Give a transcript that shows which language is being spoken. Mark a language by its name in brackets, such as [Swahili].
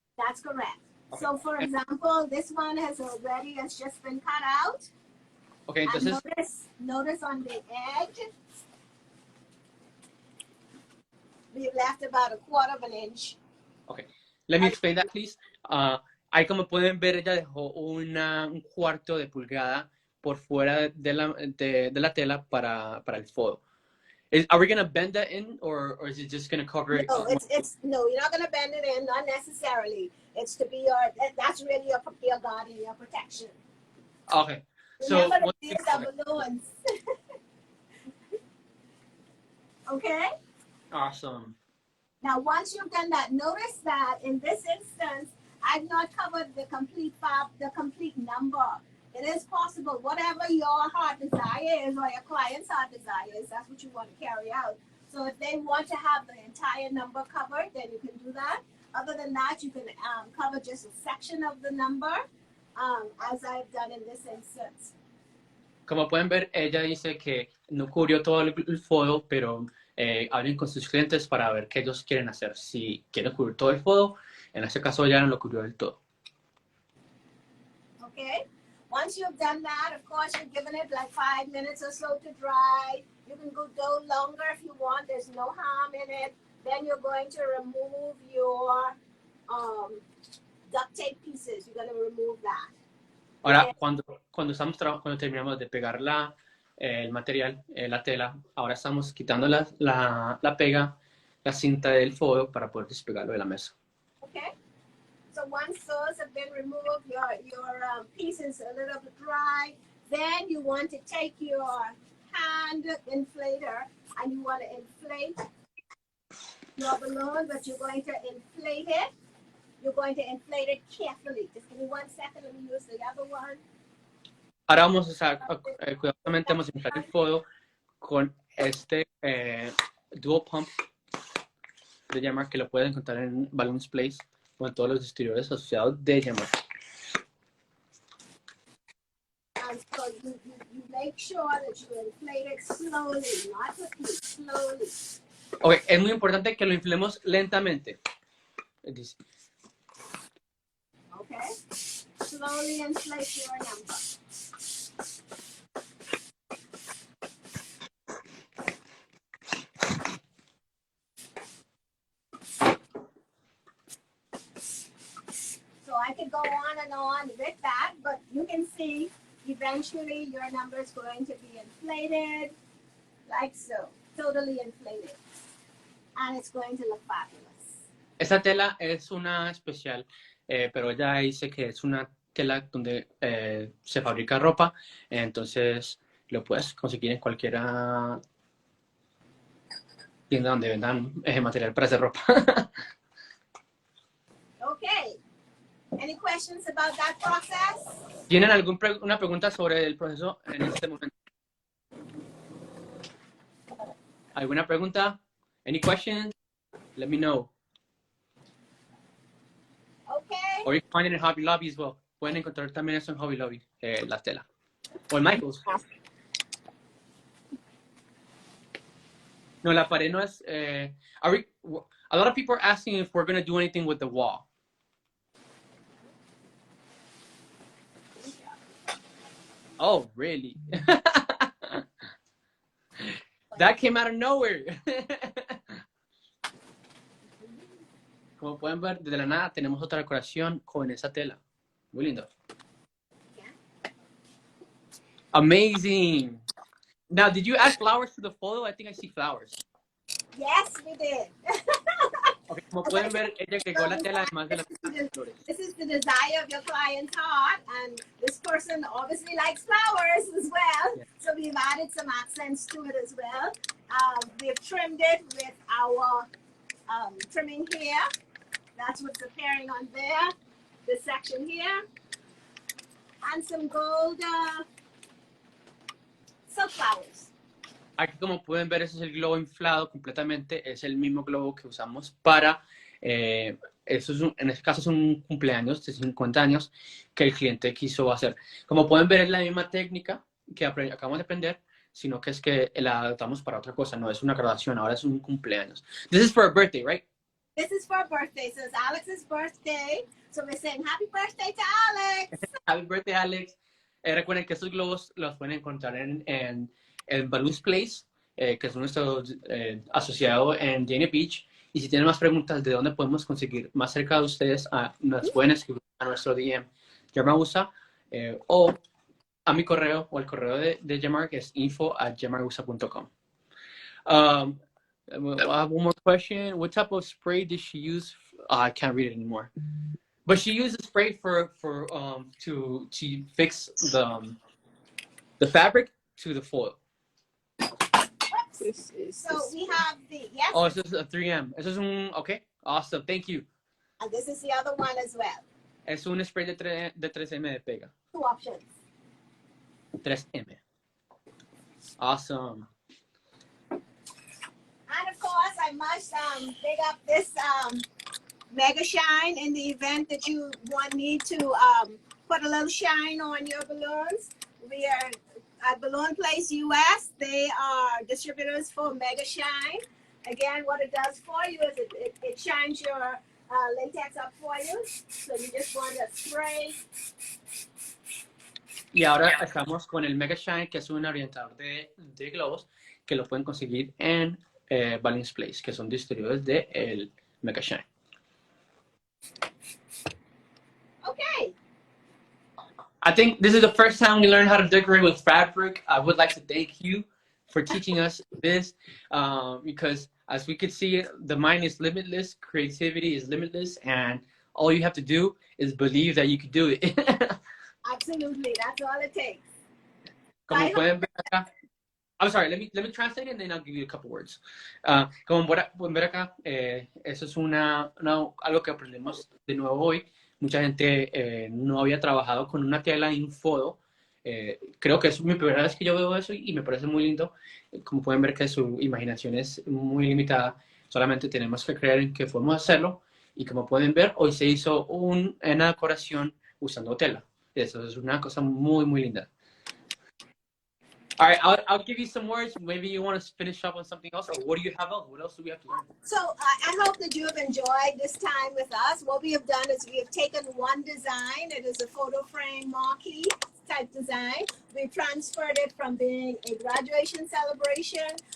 [English] That's correct. Okay. So for example, this one has just been cut out. [Spanish] Okay, entonces, [English] notice on the edge, we left about a 1/4 of an inch. Okay, let me explain that, please. [Spanish] Ahí como pueden ver, ella dejó un 1/4 de pulgada por fuera de la tela para el foil. [English] Are we going to bend that in, or is it just going to cover it? No, you're not going to bend it in, not necessarily. It's to be that's really your guard and your protection. Okay. Remember so these are balloons. Okay? Awesome. Now, once you've done that, notice that in this instance, I've not covered the complete number. It is possible, whatever your heart desire is or your client's heart desire is, that's what you want to carry out. So if they want to have the entire number covered, then you can do that. Other than that, you can cover just a section of the number, as I've done in this instance. [Spanish] Como pueden ver, ella dice que no cubrió todo el foil, pero hablen con sus clientes para ver qué ellos quieren hacer. Si quieren cubrir todo el foil, en este caso ya no lo cubrió del todo. [English] Okay. Once you've done that, of course, you've given it like 5 minutes or so to dry. You can go longer if you want. There's no harm in it. Then you're going to remove your duct tape pieces. You're going to remove that. [Spanish] Ahora, cuando terminamos de pegar el material, la tela, ahora estamos quitando la pega, la cinta del foil para poder despegarlo de la mesa. [English] Okay. So once those have been removed, your pieces a little bit dry, then you want to take your hand inflator and you want to inflate your balloon, but you're going to inflate it. You're going to inflate it carefully. Just give me 1 second. Let me use the other one. [Spanish] Ahora vamos cuidadosamente vamos a inflar el foil con este dual pump de Yammer que lo pueden encontrar en Balloons Place o en todos los distribuidores asociados de Yammer. [English] you make sure that you inflate it slowly, not quickly, slowly. [Spanish] Ok, es muy importante que lo inflemos lentamente. [English] Okay? Slowly inflate your number. So I could go on and on with that, but you can see eventually your number is going to be inflated, like so, totally inflated. And it's going to look fabulous. [Spanish] Esta tela es una especial, pero ella dice que es una tela donde se fabrica ropa, entonces lo puedes conseguir en cualquier tienda donde vendan material para hacer ropa. [English] Okay. Any questions about that process? [Spanish] ¿Tienen alguna pregunta sobre el proceso en este momento? ¿Alguna pregunta? [English] Any questions? Let me know. Okay. Or you can find it in Hobby Lobby as well. [Spanish] Pueden encontrar también eso en Hobby Lobby, la tela. O en Michael's. No, la pared no es... [English] a lot of people are asking if we're going to do anything with the wall. Oh, really? That came out of nowhere. [Spanish] Como pueden ver, desde la nada tenemos otra decoración con esa tela. Muy lindo. [English] Amazing. Now, did you add flowers to the photo? I think I see flowers. Yes, we did. [Spanish] Okay, como pueden ver, ella agregó la tela además de las flores. [English] This is the desire of your client's heart, and this person obviously likes flowers as well. Yeah. So we've added some accents to it as well. We've trimmed it with our trimming here. That's what's appearing on there. This section here. And some gold sunflowers. [Spanish] Aquí, como pueden ver, ese es el globo inflado completamente. Es el mismo globo que usamos para... en este caso es un cumpleaños de 50 años que el cliente quiso hacer. Como pueden ver, es la misma técnica que acabamos de aprender, sino que es que la adaptamos para otra cosa. No es una graduación, ahora es un cumpleaños. [English] This is for a birthday, right? This is for a birthday. So it's Alex's birthday. So we're saying happy birthday to Alex. Happy birthday, Alex. [Spanish] Recuerden que estos globos los pueden encontrar en Balloons Place, que es nuestro asociado en Dania Beach. Y si tienen más preguntas de dónde podemos conseguir más cerca de ustedes, nos pueden escribir a nuestro DM, Yamarusa, o a mi correo, o al correo de Yamar, que es info@yamarusa.com. [English] I have one more question. What type of spray did she use? I can't read it anymore. But she used a spray to fix the fabric to the foil. So we have the, yes. Oh, this is a 3M. This is okay. Awesome. Thank you. And this is the other one as well. [Spanish] Es un spray de 3M de pega. [English] Two options. 3M. Awesome. And of course, I must big up this Mega Shine in the event that you need to put a little shine on your balloons. We are at Balloon Place US. They are distributors for Mega Shine. Again, what it does for you is it shines your latex up for you. So you just want to spray. [Spanish] Y ahora estamos con el Mega Shine, que es un orientador de globos, que lo pueden conseguir en Balloons Place, que son distribuidores de el Mega Shine. [English] Okay. I think this is the first time we learned how to decorate with fabric. I would like to thank you for teaching us this, because as we could see, the mind is limitless, creativity is limitless, and all you have to do is believe that you can do it. Absolutely, that's all it takes. [Spanish] Como pueden ver acá, [English] I'm sorry, let me translate it and then I'll give you a couple words. [Spanish] Como pueden ver acá, eso es algo que aprendemos de nuevo hoy. Mucha gente no había trabajado con una tela en fodo. Creo que es mi primera vez que yo veo eso y me parece muy lindo. Como pueden ver que su imaginación es muy limitada. Solamente tenemos que creer en que podemos hacerlo. Y como pueden ver, hoy se hizo una decoración usando tela. Eso es una cosa muy, muy linda. [English] All right, I'll give you some words. Maybe you want to finish up on something else, or what do you have else? What else do we have to learn? So I hope that you have enjoyed this time with us. What we have done is we have taken one design. It is a photo frame marquee type design. We've transferred it from being a graduation celebration.